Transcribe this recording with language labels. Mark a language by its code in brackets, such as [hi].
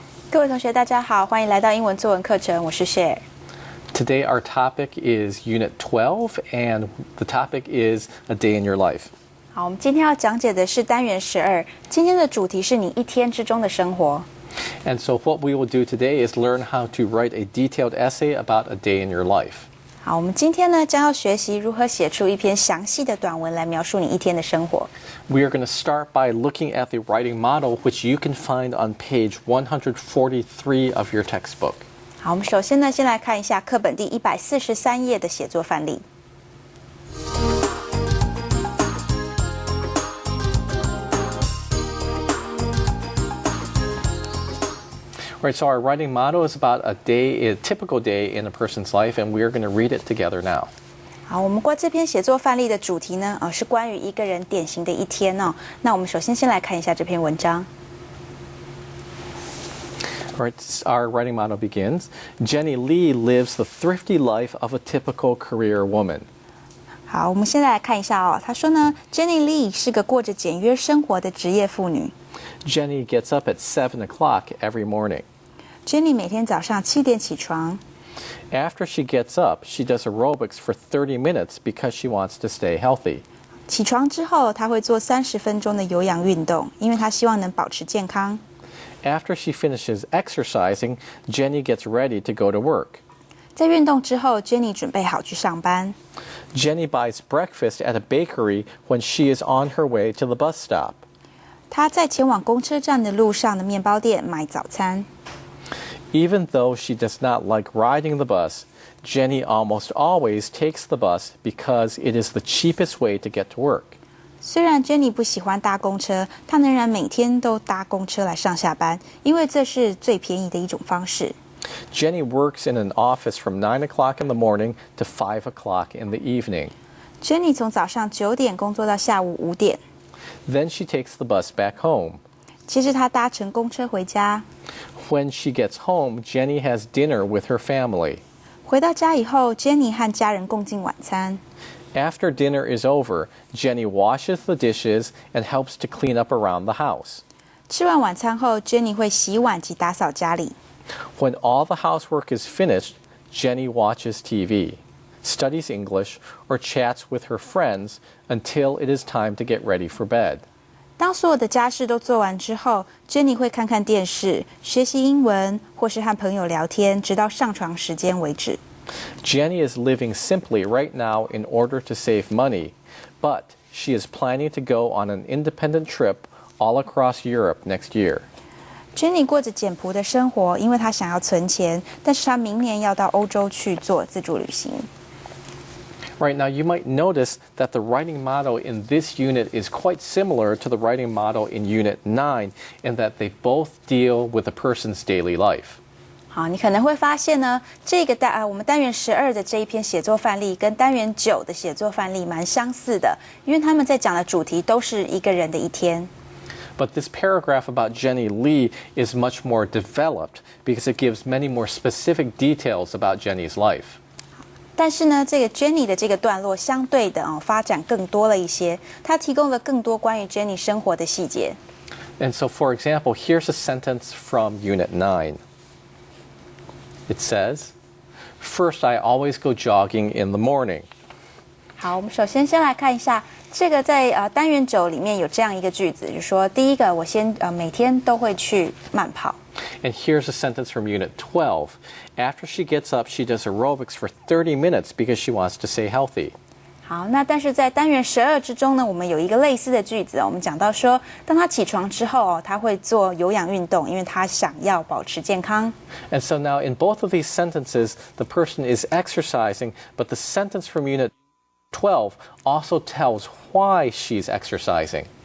[zh] 各位同学，大家好，欢迎来到英文作文课程，我是 Cher。 [en] Today our topic is Unit 12, and the topic is A Day in Your Life. [zh] 好，我们今天要讲解的是单元12，今天的主题是你一天之中的生活。 [en] And so what we will do today is learn how to write a detailed essay about a day in your life. [zh] 好，我们今天呢将要学习如何写出一篇详细的短文来描述你一天的生活。 [en] We are going to start by looking at the writing model, which you can find on page 143 of your textbook. [zh] 好，我们首先呢先来看一下课本第143页的写作范例。 [en] Right, so our writing motto is about a typical day in a person's life, and we are going to read it together now. [zh] 好，我们这篇写作范例的主题呢，是关于一个人典型的一天哦。那我们首先来看一下这篇文章。 [en] All right, our writing motto begins, Jenny Lee lives the thrifty life of a typical career woman. [zh] 好，我们现在来看一下哦。他说呢 ，Jenny Lee 是个过着简约生活的职业妇女。 [en] Jenny gets up at 7 o'clock every morning. [zh] Jenny 每天早上7点起床。 [en] After she gets up, she does aerobics for 30 minutes because she wants to stay healthy. [zh] 起床之后，她会做30分钟的有氧运动，因为她希望能保持健康。 [en] After she finishes exercising, Jenny gets ready to go to work. [zh] 在运动之后 ，Jenny 准备好去上班。 [en] Jenny buys breakfast at a bakery when she is on her way to the bus stop. [zh] 她在前往公车站的路上的面包店买早餐。 [en] Even though she does not like riding the bus, Jenny almost always takes the bus because it is the cheapest way to get to work. [zh] 虽然 Jenny 不喜欢搭公车，她仍然每天都搭公车来上下班，因为这是最便宜的一种方式。 [en] Jenny works in an office from 9 o'clock in the morning to 5 o'clock in the evening. [zh] Jenny 从早上9点工作到下午5点。 [en] Then she takes the bus back home. [zh] 接着她搭乘公车回家。 [en] When she gets home, Jenny has dinner with her family. [zh] 回到家以后 ，Jenny 和家人共进晚餐。 [en] After dinner is over, Jenny washes the dishes and helps to clean up around the house. [zh] 吃完晚餐后 ，Jenny 会洗碗及打扫家里。 [en] When all the housework is finished, Jenny watches TV, studies English, or chats with her friends until it is time to get ready for bed. [zh] 当所有的家事都做完之后 ，Jenny 会看看电视、学习英文，或是和朋友聊天，直到上床时间为止。 [en] Jenny is living simply right now in order to save money, but she is planning to go on an independent trip all across Europe next year. [zh] Jenny 过着简朴的生活，因为她想要存钱，但是她明年要到欧洲去做自助旅行。 [en] Right, now you might notice that the writing model in this unit is quite similar to the writing model in Unit 9 in that they both deal with a person's daily life. [zh] 好，你可能会发现呢，我们单元12的这一篇写作范例跟单元9的写作范例蛮相似的，因为他们在讲的主题都是一个人的一天。 [en] But this paragraph about Jenny Lee is much more developed because it gives many more specific details about Jenny's life. [zh] 但是呢，这个 Jenny 的这个段落相对的发展更多了一些，它提供了更多关于 Jenny 生活的细节。 [en] And so, for example, here's a sentence from Unit 9. It says, "First, I always go jogging in the morning." [zh] 好，我们首先来看一下这个在单元9里面有这样一个句子，就是说第一个，我每天都会去慢跑。 [en] And here's a sentence from Unit 12. After she gets up, she does aerobics for 30 minutes because she wants to stay healthy. [zh] 好，那但是在单元12之中呢，我们有一个类似的句子，我们讲到说，当她起床之后她会做有氧运动，因为她想要保持健康。 [en] And so now in both of these sentences, the person is exercising, but the sentence from Unit 12 also tells why she's exercising.